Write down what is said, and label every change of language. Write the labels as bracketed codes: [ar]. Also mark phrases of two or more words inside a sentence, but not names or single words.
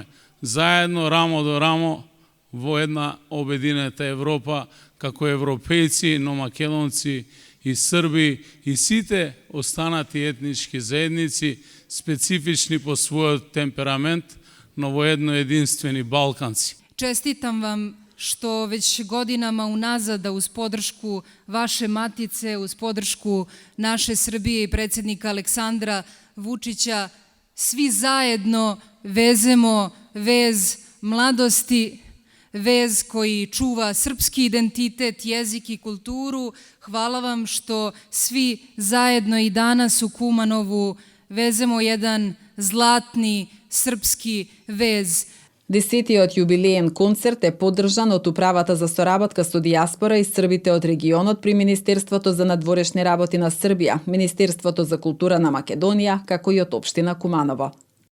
[mk] Заедно, рамо до рамо, во една обединета Европа, како европејци, но македонци и срби и сите останати етнички заедници, специфични по својот темперамент, но во едно единствени балканци. [sr] Честитам вам što već godinama unazad, da uz podršku vaše matice, uz podršku naše Srbije i predsjednika Aleksandra Vučića, svi zajedno vezemo vez mladosti, vez koji čuva srpski identitet, jezik i kulturu. Hvala vam što svi zajedno i danas u Kumanovu vezemo jedan zlatni srpski vez. [mk] 10-тиот јубилеен концерт е поддржан од Управата за соработка со дијаспора и србите од регионот при Министерството за надворешни работи на Србија, Министерството за култура на Македонија, како и од општина Куманово.